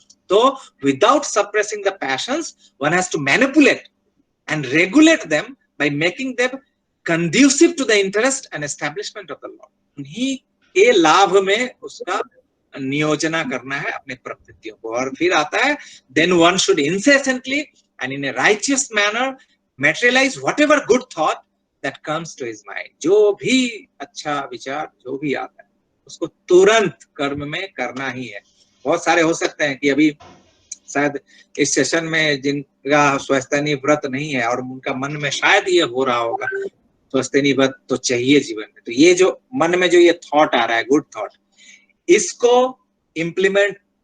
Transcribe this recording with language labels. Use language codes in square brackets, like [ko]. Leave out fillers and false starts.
[en] तो without suppressing the passions, one has to manipulate and regulate them by making them conducive to the interest and establishment of the law. [hi] उन्हीं के लाभ में उसका नियोजना करना है अपने प्रवृत्तियों को। और फिर आता है, [en] then one should incessantly and in a righteous manner materialize whatever good thought that comes to his mind. [hi] जो भी अच्छा विचार जो भी आता है, उसको तुरंत कर्म में करना ही है। बहुत सारे हो सकते हैं कि अभी शायद इस सेशन में जिनका स्वस्तिनी व्रत नहीं है और उनका मन में शायद ये हो रहा होगा, स्वस्तिनी व्रत तो चाहिए जीवन में। तो ये जो मन में जो ये थॉट आ रहा है, [en] good thought, [hi] इसको इम्प्लीमेंट